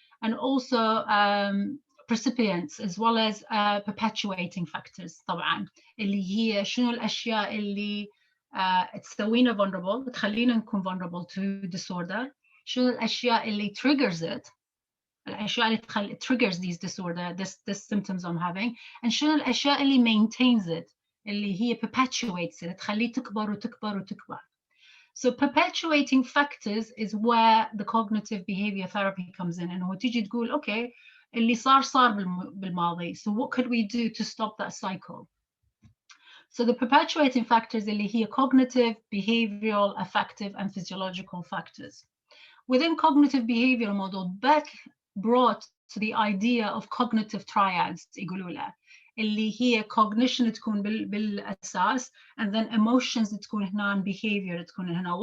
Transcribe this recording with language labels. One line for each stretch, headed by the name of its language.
English: And also precipients as well as perpetuating factors
Arabic: طبعا اللي هي شنو الأشياء اللي تسوينا vulnerable، تخلينا نكون
English: vulnerable to disorder،
Arabic: شنو الأشياء اللي
English: triggers it،
Arabic: الأشياء اللي
English: triggers these disorder, this symptoms I'm having،
Arabic: and شنو الأشياء اللي
English: maintains it،
Arabic: اللي هي
English: perpetuates it،
Arabic: تخليه تكبر وتكبر وتكبر.
English: So perpetuating factors is where the cognitive behavior therapy comes in.
Arabic: إنه تيجي تقول okay اللي صار بالماضي.
English: So what could we do to stop that cycle? So the perpetuating factors
Arabic: اللي هي
English: cognitive, behavioral, affective, and physiological factors. Within cognitive behavioral model, Beck brought to the idea of cognitive triads
Arabic: يقولوا له اللي هي
English: cognition
Arabic: تكون بالأساس
English: and then emotions
Arabic: تكون هنا
English: and behavior تكون هنا.